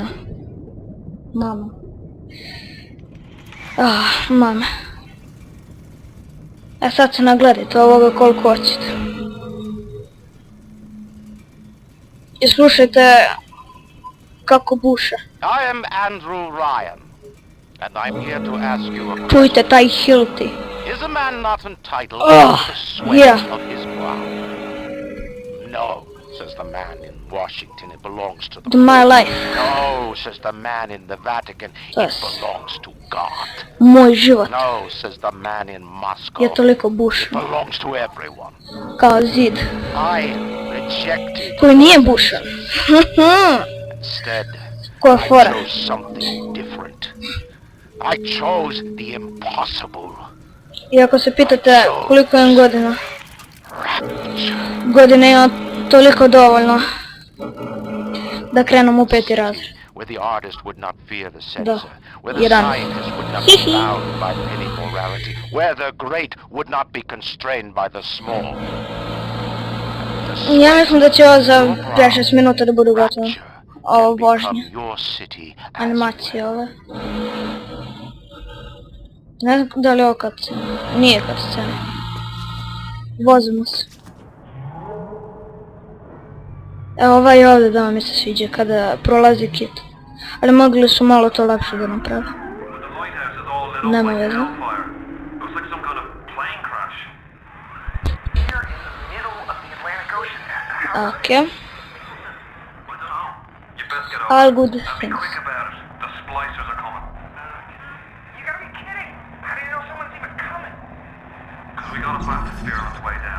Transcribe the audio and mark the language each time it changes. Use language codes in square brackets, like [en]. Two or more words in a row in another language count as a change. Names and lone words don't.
[sr] Mama. Mama. Sad se nagledajte ovoga koliko hoćete. I slušajte kako buše. [en] I am Andrew Ryan, and I'm here to ask you a question. [sr] Čujte taj Hilti. [en] Is a man not entitled to the sweat of his brow? No, says the man in Washington, it belongs to the My life. No, says the man in the Vatican, it belongs to God. [sr] Moj život [en] No, says the man in Moscow, [sr] je toliko [en] it [sr] bušan. [en] belongs to everyone. [sr] Kao zid. [en] I rejected [sr] Koji nije bušan. [en] instead. [sr] Koja [en] I [sr] fora. [en] chose something different. I chose the impossible. [sr] I ako se pitate koliko imam godina, [en] Rapture. [sr] godine imam toliko dovoljno da krenem u 5. razred. [en] Where the artist would not fear the censor, where the [sr] Jedan. [en] scientist would not be bound by petty morality, where the great would not be constrained by the small. The [sr] Ja mislim da će ovo za 5-6 minuta da budu gotovo. [en] rapture [sr] Ovo [en] can become [sr] vožnje. [en] your city as [sr] Animacije [en] well. [sr] ove. Ne znam da li je ovo cutscene. Nije cutscene. Vozimo se. Evo ovaj ovdje da mi se sviđa kada prolazi kit. Ali mogli su malo to lakše da naprave. Nema veze. Okej. [en] All good Be things. quick about it. The splicers are coming. You gotta be kidding! How do you know someone's even coming? Because we got a bathysphere on its way down.